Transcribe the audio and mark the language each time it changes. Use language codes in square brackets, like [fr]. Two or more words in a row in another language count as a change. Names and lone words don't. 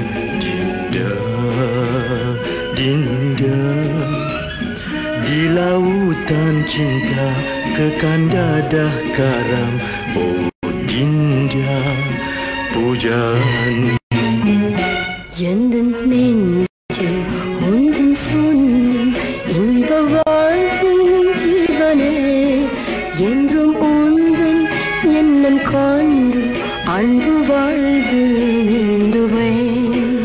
[ms] Dinda, Dinda, di lautan cinta kekang dadah karam. Oh Dinda, pujaan. [ta] எந்தன் நெஞ்சில் உந்தன் சொந்தம் இன்ப வாழ்வின் ஜீவனே, என்றும் உந்தன் எண்ணம் காந்து அன்பு வாழ்வில் நீந்துவேன்.